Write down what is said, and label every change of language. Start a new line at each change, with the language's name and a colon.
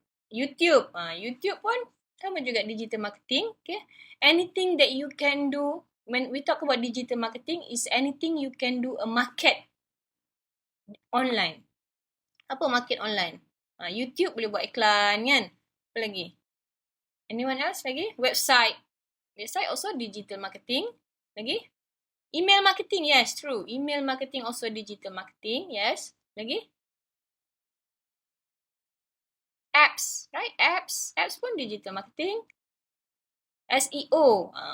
Malay: YouTube. YouTube pun sama juga digital marketing. Okay.
English: Anything that you can do when we talk about digital marketing is anything you can do a market online.
Malay: Apa market online? YouTube boleh buat iklan kan? Apa lagi?
English: Anyone else
Malay: lagi? Website.
English: Website also digital marketing. Lagi? Email marketing. Yes, true. Email marketing also digital marketing.
Malay: Yes. Lagi?
English: Apps. Right?
Malay: Apps pun digital marketing. SEO.